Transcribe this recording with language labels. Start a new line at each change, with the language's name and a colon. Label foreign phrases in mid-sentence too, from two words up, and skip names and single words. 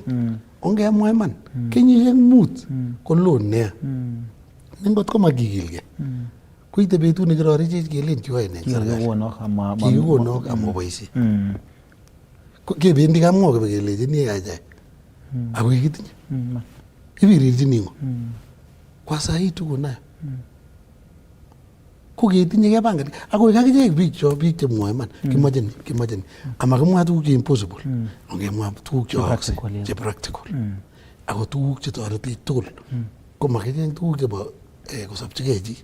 Kalenjin: Ongemwa iman kenyisiek 5 koloo nea. Nengot komakikilgei koite betut nekirorechech kelen kiyoe ne serikali. Kikikonok amaboisie. Kebendi kamwa kebekelechini yachai. Ako kikitinye. Ibirirchini ngo.
Swahili: Kwa sahi tuko nayo.
Kalenjin: Ko ketinye kepangan. Ako kakichek biik chemwoe iman. Kimoche ni. Amakimwa tuguk che impossible. Ongemwa tuguk che practical. Ako tuguk che toreti tugul. Komakicheng tuguk chebo kosopchigei chi.